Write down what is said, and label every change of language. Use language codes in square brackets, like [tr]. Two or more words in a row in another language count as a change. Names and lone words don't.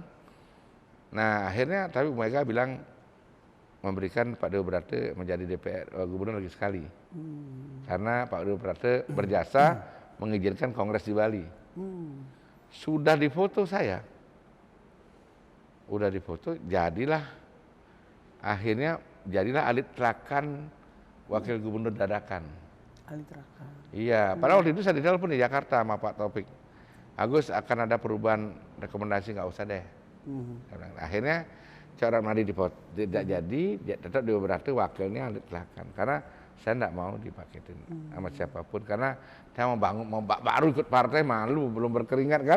[id] Nah akhirnya tapi Bu Mega bilang memberikan Pak Dewa Brate menjadi DPR gubernur lagi sekali. Karena Pak Dewa Brate berjasa mengizinkan Kongres di Bali. Sudah difoto saya. Udah difoto, jadilah Akhirnya jadilah Alit Trakan wakil gubernur dadakan. Alit Trakan. Iya, padahal waktu itu saya ditelepon di Jakarta sama Pak Taufik. Agus akan ada perubahan rekomendasi, nggak usah deh. Akhirnya Corak Nadi tidak jadi, tetap diberarti wakilnya Alit Trakan. Karena saya nggak mau dipaketin sama siapapun, karena saya mau baru ikut partai, malu, belum berkeringat kan.